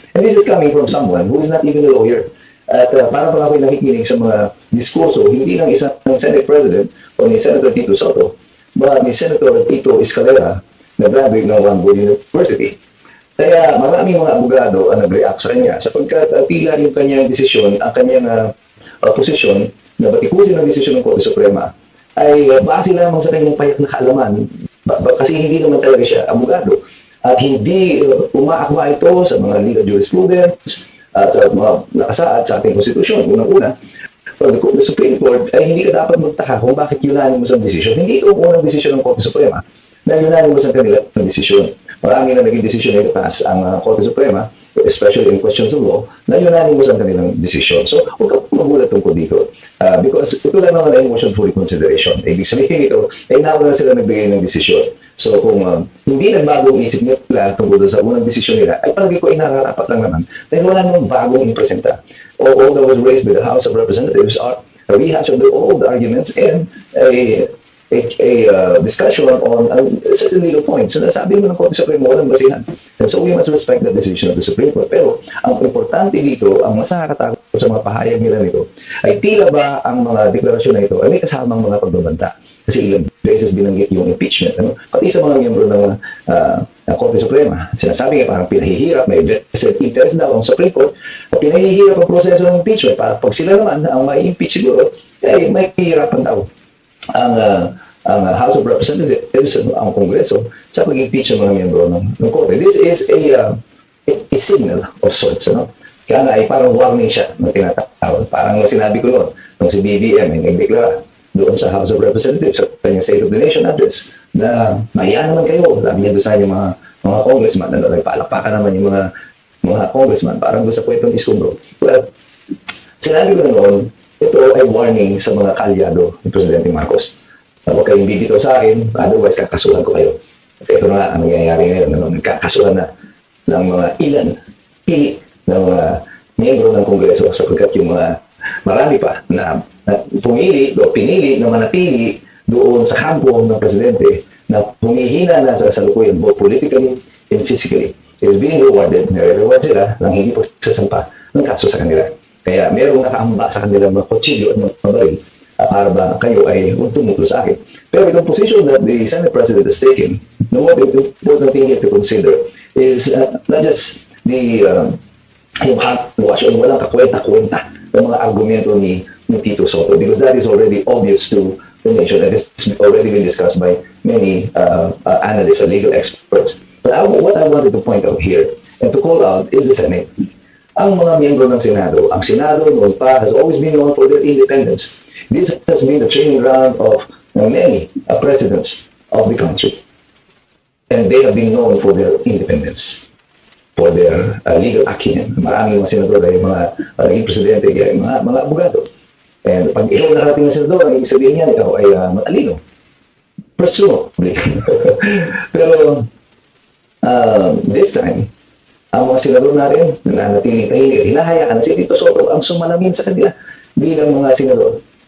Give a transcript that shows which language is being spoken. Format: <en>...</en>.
<en>And this is coming from someone who is not even a lawyer.</en> <tl>At para pa ako'y nakikinig sa mga diskurso, hindi lang isang Senate President o ni Senator Tito Sotto, ba ni Senator Tito Escalera na graduate ng One University. Kaya maraming mga abogado ang nag-react sa kanya sapagkat tila yung kanyang desisyon, ang kanyang posisyon na batikusin ang desisyon ng Korte Suprema ay base lamang sa kanyang payak na kaalaman kasi hindi naman talaga siya abogado at hindi umaakma ito sa mga legal jurisprudence at sa mga nakasaad sa ating konstitusyon. Unang-una, the Supreme Court ay hindi ka dapat magtaka kung bakit unanimous ang desisyon. Hindi ito ang unang desisyon ng Korte Suprema na unanimous ang kanilang desisyon. Marami na naging desisyon na itaas ang Korte Suprema,</tl> <en>especially in questions of law,</en> <tl>na unanimous ang kanilang desisyon. So, huwag ka magulat tungkol dito. Because ito lang naman ay motion for reconsideration. Ibig sabihin ito, ay nauna sila nagbigay ng desisyon. So, kung hindi nagbago ang isip nila tungkol sa unang desisyon nila, ay palagi ko ay nakarapat lang naman dahil wala namang bagong ipresenta.</tl> <en>All that was raised by the House of Representatives are a rehash of the old arguments and a discussion on certain legal points.</en> <tl>So, nasabi mo ng Korte Suprema, walang basihan.</tl> <en>And so, we must respect the decision of the Supreme Court.</en> <tl>Pero, ang importante dito, ang mas nakakatakot sa mga pahayag nila nito, ay tila ba ang mga deklarasyon na ito ay may kasamang mga pagbabanta. Kasi ilang beses binanggit yung impeachment. Ano? Pati sa mga miyembro ng Korte Suprema. Sinasabi nga parang pinahihirap, may vested interest daw ang Supreme Court, at pinahihirap ang proseso ng impeachment para pag sila naman ang may impeach siguro, ay may hihirapan daw ang House of Representatives, ang Kongreso, sa pag-impeach ng mga miyembro ng Korte.</tl> <en>This is a signal of sorts.</en> <tl>Ano? Kaya nga ay parang warning siya ng tinatawag. Parang sinabi ko noon, nung si BBM ay nagdeklara doon sa House of Representatives sa kanyang State of the Nation address na mahiya naman kayo. Sabi niya doon sa yung mga congressman na nagpalakpakan naman yung mga congressman parang doon sa kwentong Iskubro. Well, sinabi ko na noon, ito ay warning sa mga kalyado ni Presidente Marcos. Huwag kayong bibitaw sa akin, otherwise kakasuhan ko kayo. At ito na nga ang nangyayari ngayon. Nagkakasuhan na ng mga pili ng mga miyembro ng Kongreso sapagkat yung mga marami pa na pumili o pinili na manatili doon sa kampo ng Presidente na humihina na sa kasalukuyan</tl> <en>both politically and physically is being rewarded,</en> <tl>nare-reward sila ng hindi pagsasampa ng kaso sa kanila. Kaya merong nakaamba sa kanila mga kutsilyo at mga baril para ba kayo ay huwag tumutlo sa akin.</tl> <en>Pero itong position that the Senate President has taken, what important thing here to consider is not just the</en> <tl>yung hotwash o walang kakwenta-kwenta ng mga argumento ni Tito Soto</tl> <en>because that is already obvious to the nation and it's already been discussed by many analysts and legal experts. But what I wanted to point out here and to call out is the Senate.</en> <tl>Ang mga miyembro ng Senado, ang Senado noon pa has always been known for their independence.</tl> <en>This has been the training ground of many presidents of the country. And they have been known for their independence, for their legal acumen.</en> <tl>Maraming mga senador ay mga naging presidente, ay mga abogado. And pag ikaw nakarating na senador, ang ibig sabihin niya, ikaw ay matalino. Presumably. Pero this time, ang mga senador natin, nanatiling tahimik, hinahayaan na si Tito Soto ang sumalamin sa kanila bilang mga senador.</tl>